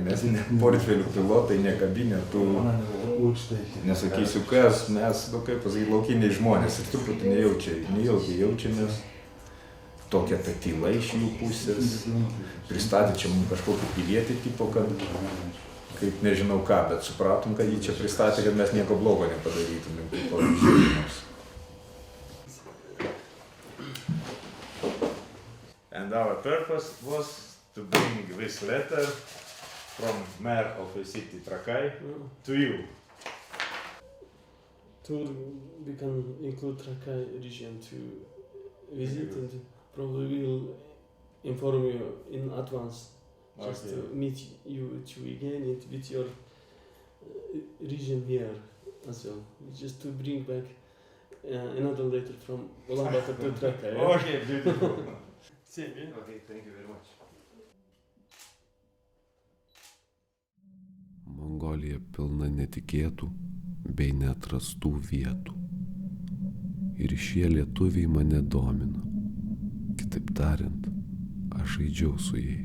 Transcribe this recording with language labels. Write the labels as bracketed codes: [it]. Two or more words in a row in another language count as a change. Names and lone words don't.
[lt] Mes ne portfelių pilotai, ne kabinetų. Nesakysiu kas, mes, kaip pasakyti, laukiniai žmonės. Ir truputį nejaukiai jaučiamės. Tokia ta tyla iš jų pusės. Pristatė čia mums kažkokį pilietį tipo, kad kaip nežinau ką, bet supratom, kad jį čia pristatė, kad mes nieko blogo nepadarytumėm. [en] And our purpose was to bring this letter from mayor of the city Trakai to you. We can include Trakai region to visit and probably we'll inform you in advance just to meet you again and with your region here as well. Just to bring back another letter from Ulaanbaatar to Trakai. Okay, beautiful. Same, yeah? Okay, thank you very much. [lt] Mongolija pilna netikėtų bei neatrastų vietų. Ir šie lietuviai mane domino. Kitaip tariant, aš žaidžiau su jais.